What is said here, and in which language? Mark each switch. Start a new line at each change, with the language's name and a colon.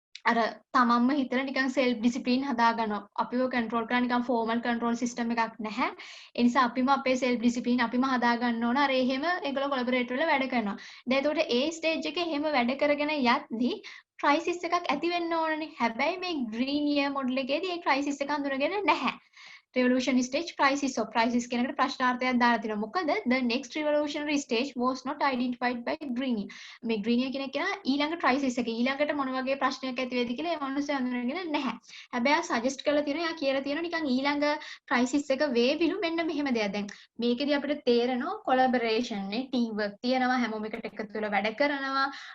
Sinhala: අර තමන්ම හිතලා නිකන් self discipline හදා ගන්නවා අපිව control කරන්න නිකන් formal control system එකක් නැහැ ඒ නිසා අපිම අපේ self discipline අපිම හදා ගන්න ඕන අර එහෙම ඒගොල්ලෝ collaborate වෙලා වැඩ කරනවා දැන් එතකොට ඒ stage එකේ එහෙම වැඩ කරගෙන යද්දි crisis එකක් ඇති වෙන්න ඕනනේ හැබැයි මේ green year model එකේදී ඒ crisis එක හඳුනගෙන නැහැ revolution stage crisis of crisis කියන එකට ප්‍රශ්නාර්ථයක් දාලා තිනවා.
English: මොකද the next revolutionary stage was not identified by Greene.
Sinhala: මේ Greene කියන කෙනා ඊළඟ crisis එක ඊළඟට මොන වගේ ප්‍රශ්නයක් ඇති වෙයිද කියලා ඒ මිනිස්සු හඳුනගෙන නැහැ. හැබැයි සජෙස්ට් කරලා තියෙනවා යා කියලා තියෙනවා නිකන් ඊළඟ crisis එක වේවිලු මෙන්න මෙහෙම දෙයක්. දැන් මේකෙදි අපිට තේරෙනවා collaboration නේ team work තියෙනවා හැමෝම එකට එකතු වෙලා වැඩ කරනවා.